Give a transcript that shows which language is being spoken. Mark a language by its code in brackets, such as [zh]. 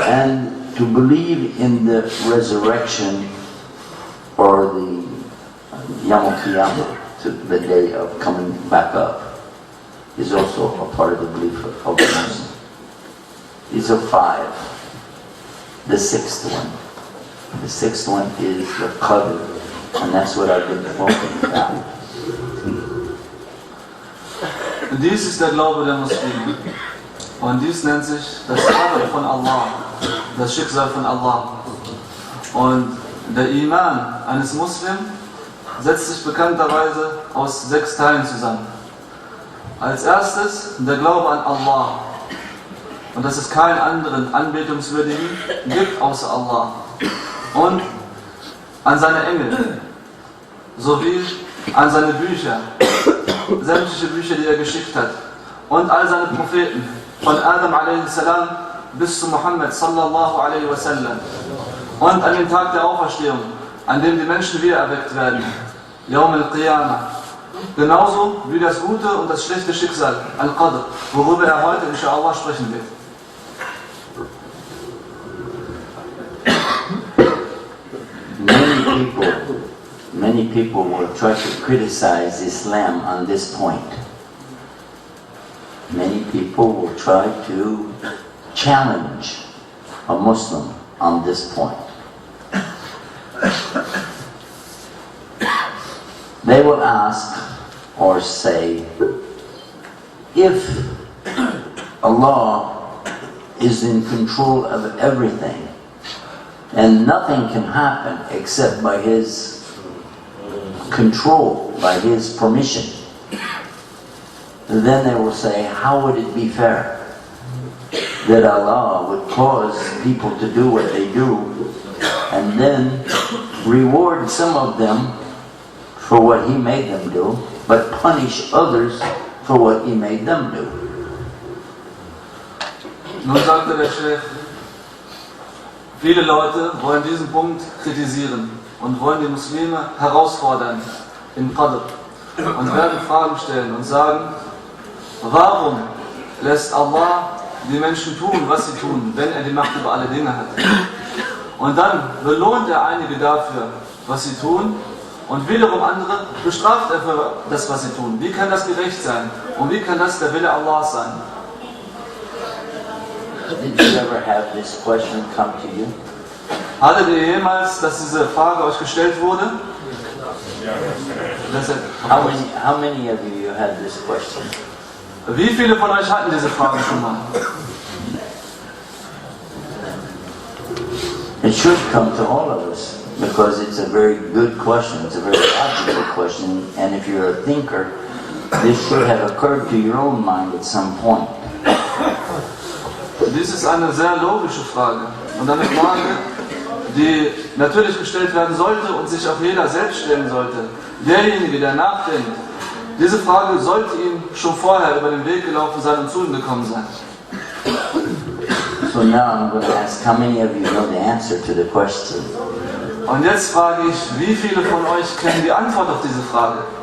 [en] And to believe in the resurrection or the Yawm al-Qiyamah, to the day of coming back up, is also a part of the belief of the Muslim. These are 5. The 6th one. The 6th one is the qadr, and that's what I've been talking about. [de] Dies ist der Glaube der Muslime. Und dies nennt sich das Qadr von Allah, das Schicksal von Allah. Und der Iman eines Muslims setzt sich bekannterweise aus 6 Teilen zusammen. Als erstes der Glaube an Allah. Und dass es keinen anderen Anbetungswürdigen gibt außer Allah. Und an seine Engel. Sowie an seine Bücher. Sämtliche Bücher, die er geschickt hat. Und all seine Propheten. Von Adam a.s. bis zu Muhammad sallallahu alaihi wasallam. Und an den Tag der Auferstehung, an dem die Menschen wiedererweckt werden. Yawm al-Qiyamah. Genauso wie das gute und das schlechte Schicksal, Al-Qadr, worüber er heute inshallah sprechen wird. [en] Many people will try to criticize Islam on this point. Many people will try to challenge a Muslim on this point. They will ask or say, if Allah is in control of everything and nothing can happen except by His control, by His permission, then they will say, how would it be fair that Allah would cause people to do what they do and then reward some of them for what He made them do, but punish others for what He made them do? [de] Nun sagte der Sheikh, viele Leute wollen diesen Punkt kritisieren und wollen die Muslime herausfordern im Qadr und werden Fragen stellen und sagen, warum lässt Allah die Menschen tun, was sie tun, wenn er die Macht über alle Dinge hat? Und dann belohnt er einige dafür, was sie tun, und wiederum andere bestraft er für das, was sie tun. Wie kann das gerecht sein? Und wie kann das der Wille Allahs sein? [en] Did you ever have this question come to you? [de] Hattet ihr jemals, dass diese Frage euch gestellt wurde? [en] How many of you had this question? [de] Wie viele von euch hatten diese Frage schon mal? [en] It should come to all of us, because it's a very good question, it's a very logical question, and if you're a thinker, this should have occurred to your own mind at some point. [de] Dies ist eine sehr logische Frage. Und eine Frage, die natürlich gestellt werden sollte und sich auch jeder selbst stellen sollte. Derjenige, der nachdenkt, diese Frage sollte ihm schon vorher über den Weg gelaufen sein und zu ihm gekommen sein. [en] So now I'm going to ask, how many of you know the answer to the question? [de] Und jetzt frage ich, wie viele von euch kennen die Antwort auf diese Frage?